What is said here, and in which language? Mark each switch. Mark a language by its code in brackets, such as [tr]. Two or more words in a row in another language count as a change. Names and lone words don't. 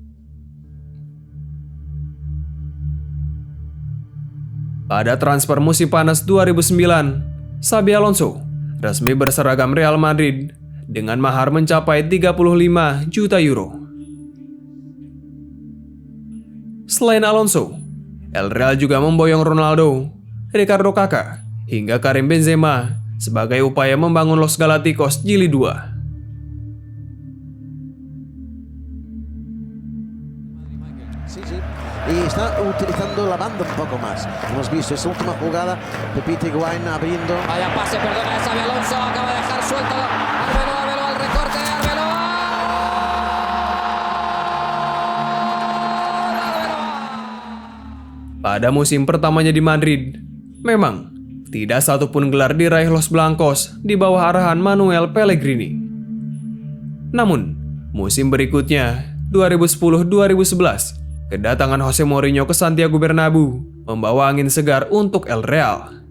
[id] Pada transfer musim panas 2009, Xabi Alonso resmi berseragam Real Madrid dengan mahar mencapai 35 juta euro. Selain Alonso, El Real juga memboyong Ronaldo, Ricardo Kakak, hingga Karim Benzema sebagai upaya membangun Los Galacticos Jilid 2. [es] Y está utilizando la banda un poco más. Hemos visto esa última jugada, Pepito Higuaín abriendo. Vaya pase, perdona, Xabi Alonso acaba de dejar suelto Arbeloa al recorte, Arbeloa. [id] Pada musim pertamanya di Madrid, memang tidak satupun gelar diraih Los Blancos di bawah arahan Manuel Pellegrini. Namun, musim berikutnya, 2010-2011, kedatangan Jose Mourinho ke Santiago Bernabeu membawa angin segar untuk El Real.